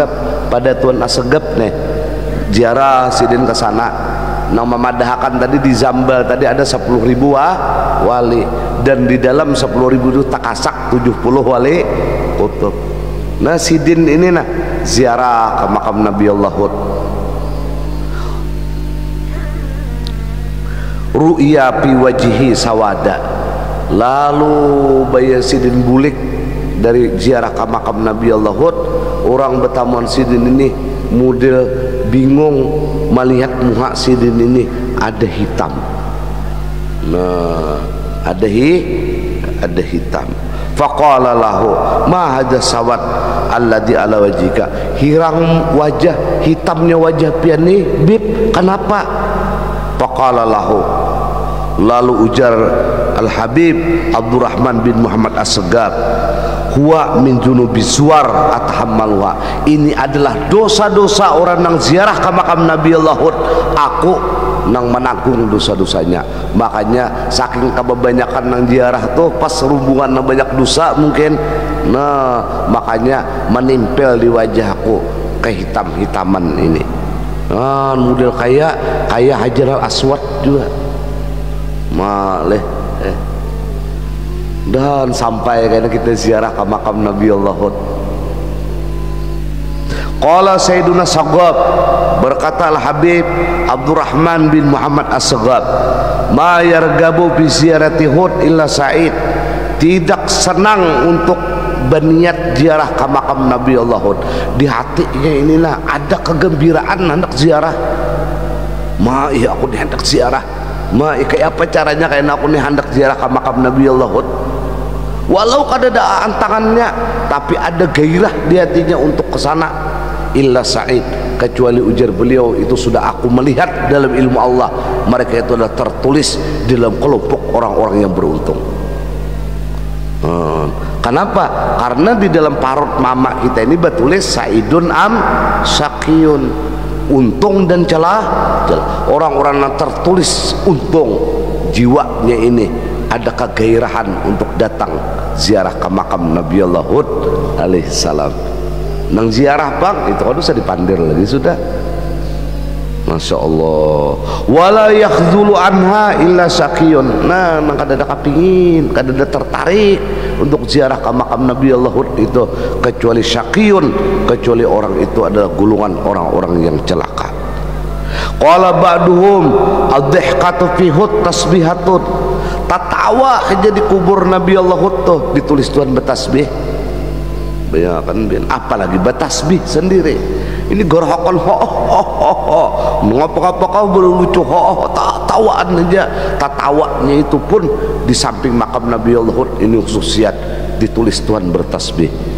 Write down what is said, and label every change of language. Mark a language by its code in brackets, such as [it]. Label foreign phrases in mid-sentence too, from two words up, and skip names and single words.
[bjn] Pada Tuan As-Sagab nih ziarah sidin ke sana, nang memadahkan tadi di Zambal tadi ada 10.000 wali, dan di dalam 10.000 itu takasak 70 wali kutub. Nah sidin ini nah ziarah ke makam Nabi Allah Hud. [ar] رؤي في وجهه سواد, [bjn] lalu bayar sidin bulik dari ziarah ke makam Nabi Allah Hud. Orang Betamuan sidin ini model bingung melihat muka sidin ini ada hitam. Nah ada hitam. [ar] فقال له ما هذا السواد الذي على وجهك, [bjn] hirang wajah, hitamnya wajah pian nih bib, kenapa? [ar] فقال له, [bjn] lalu ujar Al-Habib Abdurrahman bin Muhammad As-Sagab, [ar] هو من ذنوب زوار أتحملها, [bjn] ini adalah dosa-dosa orang nang ziarah ke makam Nabi Allah Hud, aku nang menanggung dosa-dosanya. Makanya saking kebanyakan nang ziarah tuh pas hubungan nang banyak dosa mungkin, nah makanya menempel di wajahku kehitam-hitaman ini. Nah model kayak Hajar Al-Aswad juga maleh dan sampai karena kita ziarah ke makam Nabi Allah Hud. [ar] قال سيدنا سقاف, [bjn] berkata Al-Habib Abdurrahman bin Muhammad As-Sagab, [ar] ما يرغب بزيارة هود إلا سعيد, [bjn] tidak senang untuk berniat ziarah ke makam Nabi Allah Hud, di hatinya inilah ada kegembiraan hendak ziarah. Ma iya aku hendak ziarah, ma kayak apa caranya kayak aku nih hendak ziarah ke makam Nabi Allah Hud, walau kada tangannya tapi ada gairah di hatinya untuk ke sana. [ar] إلا سعيد, [bjn] kecuali ujar beliau itu sudah aku melihat dalam ilmu Allah, mereka itu adalah tertulis dalam kelompok orang-orang yang beruntung. Kenapa? Karena di dalam parut mama kita ini bertulis [ar] سعيد أم شقي, [bjn] untung dan celah. Orang-orang yang tertulis untung, jiwanya ini ada kegairahan untuk datang ziarah ke makam Nabi Allah Hud alaihissalam. Nang ziarah bang itu kan bisa dipandir lagi sudah. [ar] ما شاء الله. ولا يتخلف عنها إلا شقي. [bjn] Nah nang kada ada kapingin, kada ada tertarik untuk ziarah ke makam Nabi Allah Hud itu kecuali syaqiyun, kecuali orang itu adalah golongan orang-orang yang celaka. [ar] قال بعضهم الضحكة في هود تسبيحة, [bjn] tatawa aja di kubur Nabi Allah Hud tuh ditulis Tuhan bertasbih. Bayangkan bin, apalagi bertasbih sendiri. Ini gerakan mengapa-ngapa kau berlucu tawaan aja. Tatawanya itu pun di samping makam Nabi Allah Hud ini khususiat ditulis Tuhan bertasbih.